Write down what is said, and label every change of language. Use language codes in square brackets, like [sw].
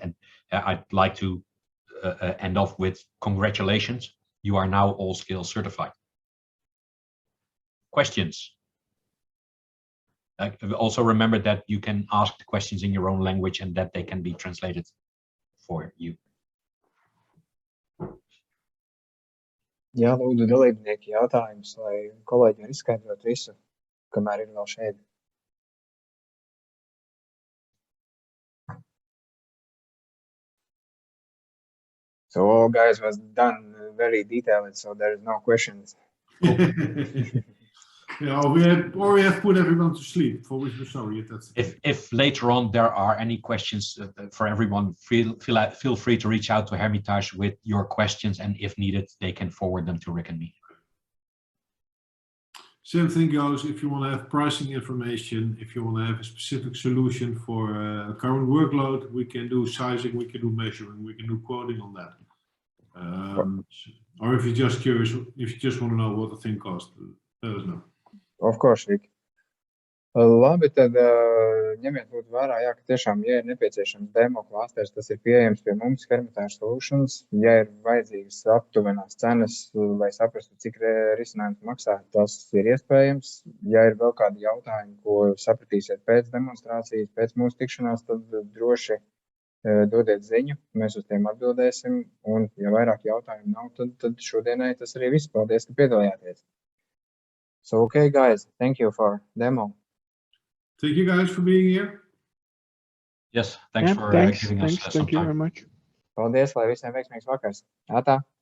[en] And I'd like to end off with congratulations. You are now all scale certified. Questions? Also remember that you can ask the questions in your own language and that they can be translated for you. [lv] Jā, lūdzu dalībnieki jautājumus, lai kolēģi var izskaidrot visu, kamēr ir vēl šeit. [en] So all guys was done very detailed, so there is no questions. Yeah, or we have put everyone to sleep, for which we're sorry if that's the case. If later on there are any questions for everyone, feel free to reach out to Hermitage with your questions, and if needed, they can forward them to Rick and me. Same thing goes if you want to have pricing information, if you want to have a specific solution for a current workload, we can do sizing, we can do measuring, we can do quoting on that. Or if you're just curious, if you just want to know what the thing costs, let us know. Of course, Rick. [lv] Labi, tad ņemiet lūdzu vērā, jā, ka tiešām, ja ir nepieciešams demo klāsters, tas ir pieejams pie mums, Hermitage Solutions. Ja ir vajadzīgas aptuvenās cenas, lai saprastu, cik risinājums maksā, tas ir iespējams. Ja ir vēl kādi jautājumi, ko sapratīsiet pēc demonstrācijas, pēc mūsu tikšanās, tad droši dodiet ziņu, mēs uz tiem atbildēsim. Un, ja vairāk jautājumu nav, tad šodienai tas arī viss. Paldies, ka piedalījāties. [en] So, okay, guys, thank you for demo. Thank you guys for being here. Yes, thanks for giving us some Thank you time. very much. [lv] Paldies, lai visiem veiksmīgs vakars. Atā.